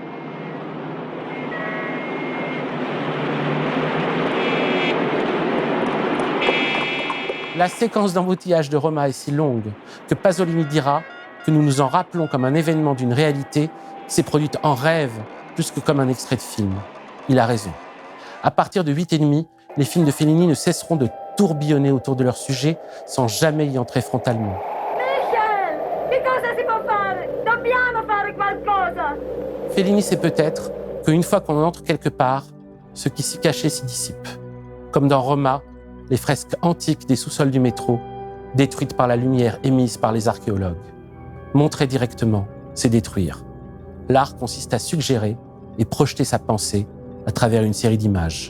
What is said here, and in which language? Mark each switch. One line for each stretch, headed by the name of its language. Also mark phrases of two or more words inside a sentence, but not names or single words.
French: La séquence d'embouteillage de Roma est si longue que Pasolini dira que nous nous en rappelons comme un événement d'une réalité s'est produite en rêve plus que comme un extrait de film. Il a raison. À partir de 8,5, les films de Fellini ne cesseront de tourbillonner autour de leur sujet sans jamais y entrer frontalement.
Italian: Michel, che cosa si può fare? Dobbiamo fare qualcosa!
French: Fellini sait peut-être qu'une fois qu'on entre quelque part, ce qui s'y cachait s'y dissipe. Comme dans Roma, les fresques antiques des sous-sols du métro, détruites par la lumière émise par les archéologues. Montrer directement, c'est détruire. L'art consiste à suggérer et projeter sa pensée à travers une série d'images.